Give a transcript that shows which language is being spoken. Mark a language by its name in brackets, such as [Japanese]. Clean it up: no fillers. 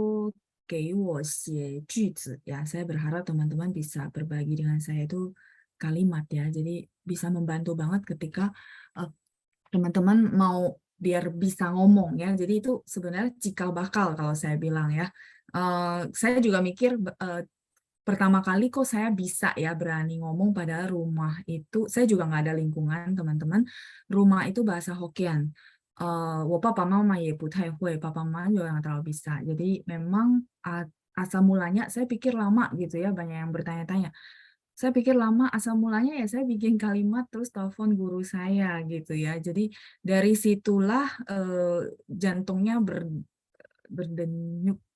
[Chinese] 我是希望大家都给我写句子 ya. [Indonesian] Saya berharap teman-teman bisa berbagi dengan saya itu kalimat ya. Jadi bisa membantu banget ketika teman-teman mau biar bisa ngomong ya. Jadi itu sebenarnya cikal bakal kalau saya bilang ya. Saya juga mikir pertama kali kok saya bisa ya berani ngomong pada rumah itu. Saya juga nggak ada lingkungan teman-teman. Rumah itu bahasa Hokkien. [Chinese] 我爸爸妈妈也不太会，爸爸妈妈 [Indonesian] juga nggak terlalu bisa. Jadi memang asal mulanya, saya pikir lama gitu ya, banyak yang bertanya-tanya. Saya pikir lama asal mulanya ya saya bikin kalimat terus telepon guru saya gitu ya. Jadi dari situlah jantungnya berdenyut